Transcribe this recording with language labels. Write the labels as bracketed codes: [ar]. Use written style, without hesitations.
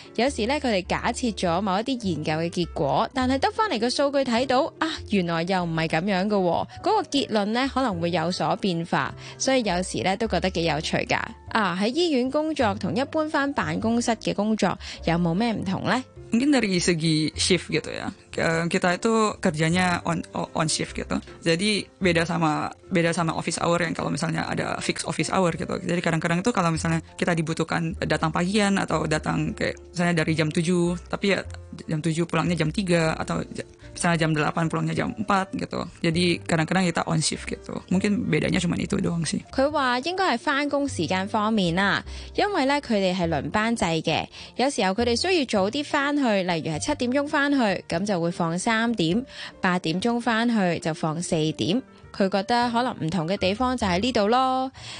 [yue] 有时咧佢哋假设咗某一啲研究嘅结果，但系得翻嚟个数据睇到啊，原来又唔系咁样噶，嗰个结论咧可能会有所变化，所以有时咧都觉得几有趣噶。啊，喺医院工作同一般翻办公室嘅工作有冇咩唔同咧？ [id] Mungkin dari segi shift gitu ya. Kita itu kerjanya on shift gitu. Jadi beda sama office hour yang kalau misalnya ada fixed office hour gitu. Jadi kadang-kadang itu kalau misalnya kita dibutuhkan datang pagian atau datang kayak misalnya dari jam 7, tapi ya jam 7 pulangnya jam 3 atau misalnya jam 8 pulangnya jam 4 gitu. Jadi kadang-kadang kita on shift gitu. Mungkin bedanya cuma itu doang sih. [yue] 佢話應該係翻工時間方面啦，因為咧佢哋係輪班制嘅，有時候佢哋需要早啲翻去，例如係七點鐘翻去，咁就會放三點；八點鐘翻去就放四點。佢覺得可能唔同嘅地方就喺呢度咯。